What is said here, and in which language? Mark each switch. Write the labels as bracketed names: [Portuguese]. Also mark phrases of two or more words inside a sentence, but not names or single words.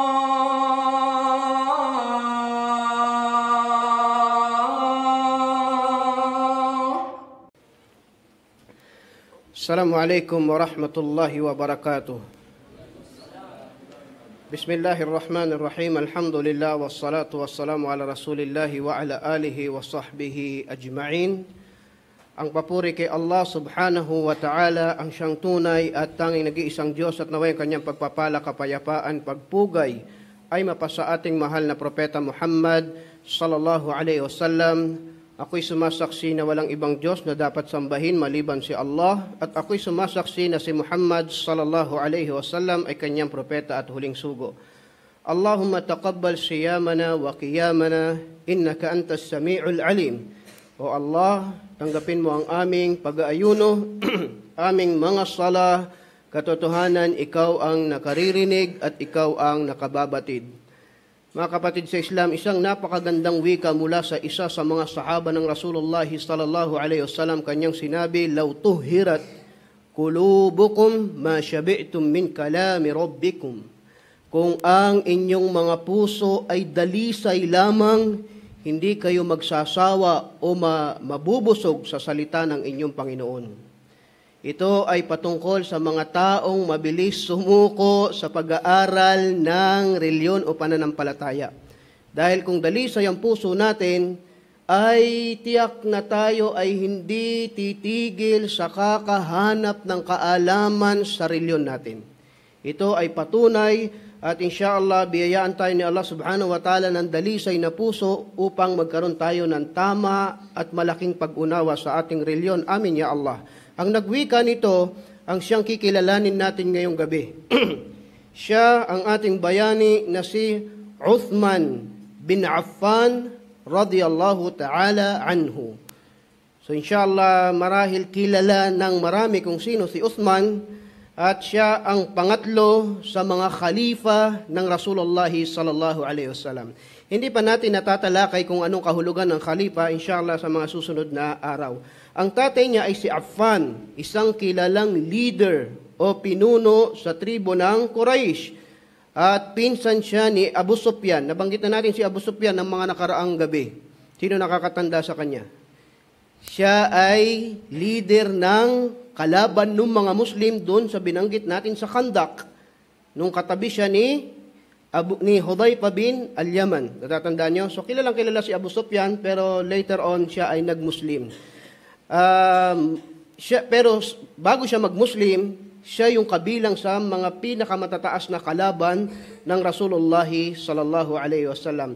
[Arabic] السلام عليكم ورحمة الله وبركاته. بسم الله الرحمن الرحيم. الحمد لله والصلاة والسلام على رسول الله وعلى آله وصحبه أجمعين. [Filipino] Ang papuri kay Allah [Arabic] سبحانه وتعالى, [Filipino] ang siyang tunay at tanging nag-iisang Diyos, at naway kanyang pagpapala, kapayapaan, pagpugay ay mapasa ating mahal na propeta Muhammad [Arabic] صلى الله عليه وسلم. [Filipino] Ako'y sumasaksi na walang ibang Diyos na dapat sambahin maliban si Allah, at ako'y sumasaksi na si Muhammad [Arabic] صلى الله عليه وسلم [Filipino] ay kanyang propeta at huling sugo. [Arabic] اللهم تقبل صيامنا وقيامنا إنك أنت السميع العليم. [Filipino] O Allah, tanggapin mo ang aming pag-aayuno, aming mga sala, katotohanan ikaw ang nakaririnig at ikaw ang nakababatid. Mga kapatid sa Islam, isang napakagandang wika mula sa isa sa mga sahaba ng Rasulullah [Arabic] صلى الله عليه وسلم, [Filipino] kanyang sinabi, [Arabic] "لو طهرت قلوبكم ما شبعتم من كلام ربكم." [Filipino] Kung ang inyong mga puso ay dalisay lamang, hindi kayo magsasawa o mabubusog sa salita ng inyong Panginoon. Ito ay patungkol sa mga taong mabilis sumuko sa pag-aaral ng reliyon o pananampalataya. Dahil kung dalisay ang puso natin, ay tiyak na tayo ay hindi titigil sa kakahanap ng kaalaman sa reliyon natin. Ito ay patunay at insyaallah biyayaan tayo ni Allah [Arabic] سبحانه وتعالى [Filipino] ng dalisay na puso upang magkaroon tayo ng tama at malaking pag-unawa sa ating reliyon. [Arabic] آمين يا الله. [Filipino] Ang nagwika nito, ang siyang kikilalanin natin ngayong gabi. Siya ang ating bayani na si Uthman bin Affan [Arabic] رضي الله تعالى عنه. [Filipino] So inshallah marahil kilala ng marami kung sino si Uthman, at siya ang pangatlo sa mga khalifa ng Rasulullah [Arabic] صلى الله عليه وسلم. [Filipino] Hindi pa natin natatalakay kung anong kahulugan ng khalifa, inshallah sa mga susunod na araw. Ang tatay niya ay si Affan, isang kilalang leader o pinuno sa tribo ng Quraysh. At pinsan siya ni Abu Sufyan. Nabanggit na natin si Abu Sufyan ng mga nakaraang gabi. Sino nakakatanda sa kanya? Siya ay leader ng kalaban ng mga Muslim doon sa binanggit natin sa Khandak. Nung katabi siya ni Hudayfa bin al-Yaman. Natatandaan niyo? So kilalang kilala si Abu Sufyan, pero [English] later on [Filipino] siya ay nag-Muslim. Pero bago siya mag-Muslim, siya yung kabilang sa mga pinakamatataas na kalaban ng Rasulullah [Arabic] صلى الله عليه وسلم.